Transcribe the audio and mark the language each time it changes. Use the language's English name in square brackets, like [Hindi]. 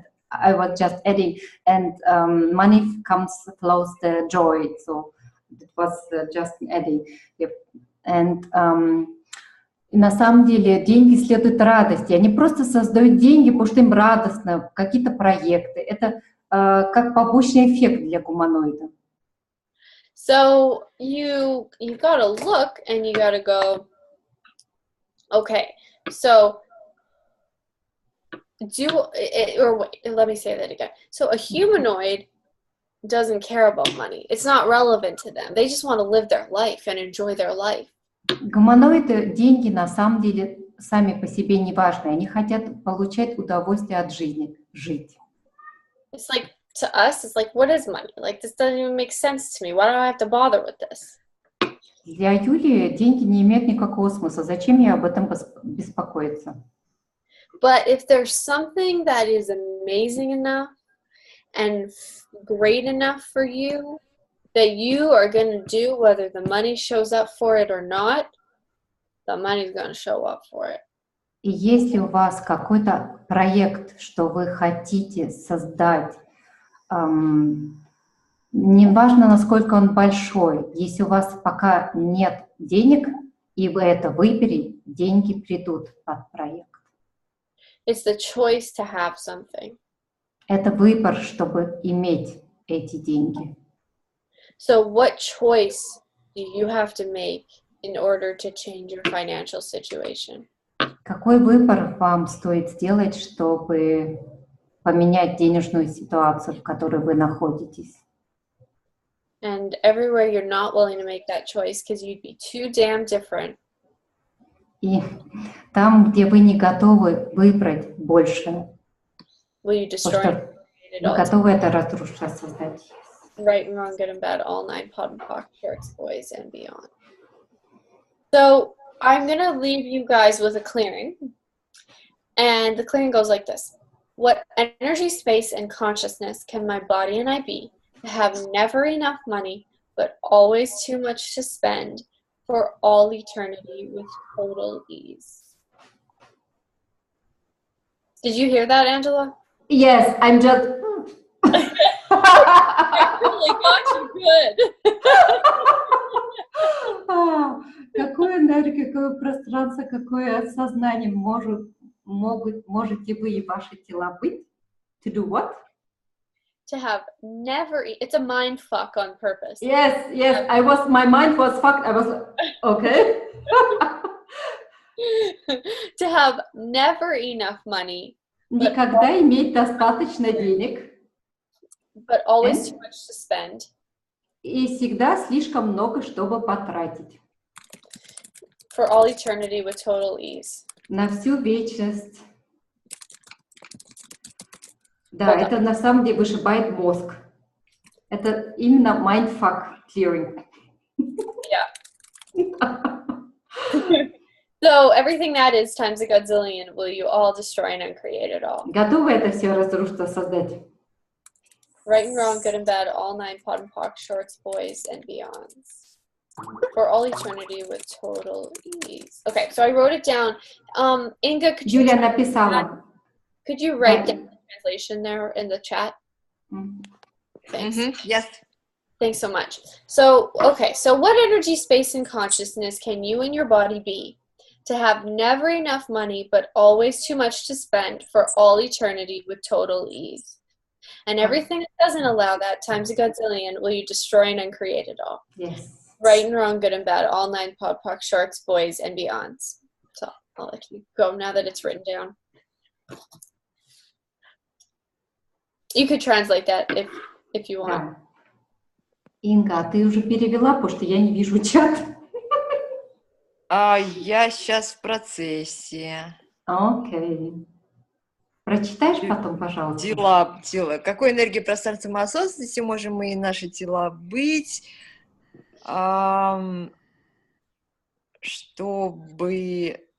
[English] I was just adding, and money flows the joy. So it was just adding. Yep. [Russian] And на самом деле деньги следуют радости. Они просто создают деньги, потому что им радостно, какие-то проекты. Это как побочный эффект для гуманоида. [English] So you gotta look and you gotta go, okay, so or wait, let me say that again. So a humanoid doesn't care about money. It's not relevant to them. They just want to live their life and enjoy their life. [Russian] Гуманоиды, деньги на самом деле сами по себе не важны. Они хотят получать удовольствие от жизни, жить. [English] It's like, to us, it's like, what is money? Like, this doesn't even make sense to me. Why do I have to bother with this? [Russian] Для Юлии деньги не имеют никакого смысла. Зачем ей об этом беспокоиться? [English] But if there's something that is amazing enough and great enough for you that you are going to do, whether the money shows up for it or not, the money's going to show up for it. [Russian] И если у вас какой-то проект, что вы хотите создать, неважно, насколько он большой, если у вас пока нет денег, и вы это выберете, деньги придут под проект. [English] It's the choice to have something. [Russian] Это выбор, чтобы иметь эти деньги. [English] So what choice do you have to make in order to change your financial situation? [Russian] Какой выбор вам стоит сделать, чтобы поменять денежную ситуацию, в которой вы находитесь? [English] And everywhere you're not willing to make that choice because you'd be too damn different. [Russian] И там, где вы не готовы выбрать больше, [English] Will you destroy [Russian] что [English] it [Russian] вы [English] all? [Russian] готовы это разрушить, создать. [English] Right and wrong, good and bad, all nine pod and pock, shorts, boys, and beyond. So I'm going to leave you guys with a clearing. And the clearing goes like this. What energy, space, and consciousness can my body and I be to have never enough money, but always too much to spend for all eternity with total ease? Did you hear that, Angela? Yes, I'm just... I really got you good. [Russian] Какую энергию, какое пространство, какое сознание можете вы и ваши тела быть? [English] To do what? To have never, it's a mind fuck on purpose. Yes, my mind was fucked. I was, okay. To have never enough money. [Russian] Никогда иметь достаточно денег. [English] But always too much to spend. [Russian] И всегда слишком много, чтобы потратить. [English] For all eternity with total ease. [Russian] На всю вечность. Да, это на самом деле вышибает мозг. Это именно mindfuck clearing. [English] Yeah. So everything that is times a godzillion, will you all destroy and uncreate it all? [Russian] Готовы это все разрушить, создать? [English] Right and wrong, good and bad, all nine pod and pock, shorts, boys, and beyonds. For all eternity with total ease. Okay, so I wrote it down. Inga, could you... [Russian] Юля написала. [English] Could you write down the translation there in the chat? Thanks. Yes. Thanks so much. So, okay, so what energy, space, and consciousness can you and your body be to have never enough money but always too much to spend for all eternity with total ease? And everything that doesn't allow that times a godzillion, will you destroy and uncreate it all? Yes. Right and wrong, good and bad, all nine pod, pock, sharks, boys, and beyonds. So I'll let you go now that it's written down. You could translate that if you want. [Russian] Да. Инга, а ты уже перевела, потому что я не вижу чат. Я сейчас в процессе. Окей. Прочитаешь потом, пожалуйста? Тела. Какой энергии пространства мы осознанности можем мы и наши тела быть, чтобы...